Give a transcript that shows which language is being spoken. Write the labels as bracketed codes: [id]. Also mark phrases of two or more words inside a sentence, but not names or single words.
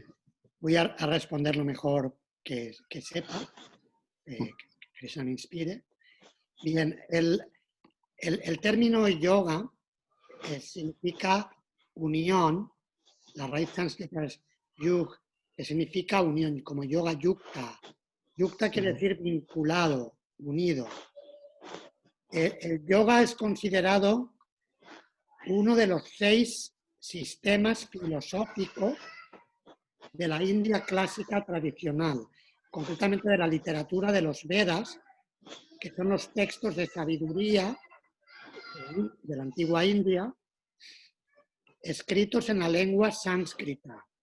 [es] Voy a responder lo mejor que sepa, que Krishna me inspire. Bien, el término yoga significa unión. La raíz sánscrita es yug, que significa unión, como [sa] yoga yukta. [es] Yukta quiere decir vinculado, unido. El yoga es considerado uno de los 6 sistemas filosóficos de la India clásica tradicional, concretamente de la literatura de los Vedas, que son los textos de sabiduría de la antigua India, escritos en la lengua sánscrita.